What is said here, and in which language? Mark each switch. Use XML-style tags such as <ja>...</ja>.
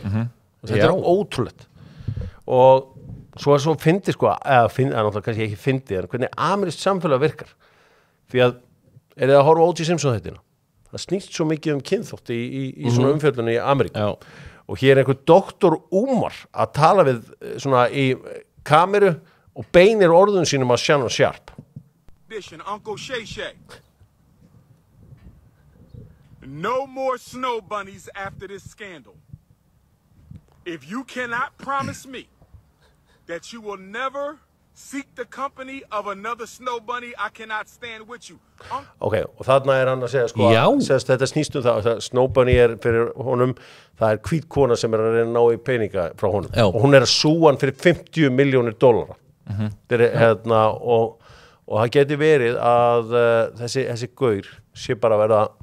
<is>Þetta er ótrúlegt og svo fyndi náttúrulega kannski ekki fyndi en hvernig amerískt samfélag virkar því að þið að horfa O.J. Simpson þættina það snýst svo mikið kynþátt í svona umfjöllunni í Ameríku og hér einhver doktor Umar að tala við svona í kameru og beinir orðun sínum að Shannon Sharpe.</is> <en>Uncle Shay Shay. No more snow bunnies after this scandal. If you cannot promise me that you will never seek the company of another snow bunny, I cannot stand with you.</en> <is>Ok, og þarna hann að segja að þetta snýst það snow bunny fyrir honum, það hvít kona sem að reyna að ná í peninga frá honum og hún að súa hann fyrir $50 million. Og það geti verið að þessi gaur sé bara að verða</is>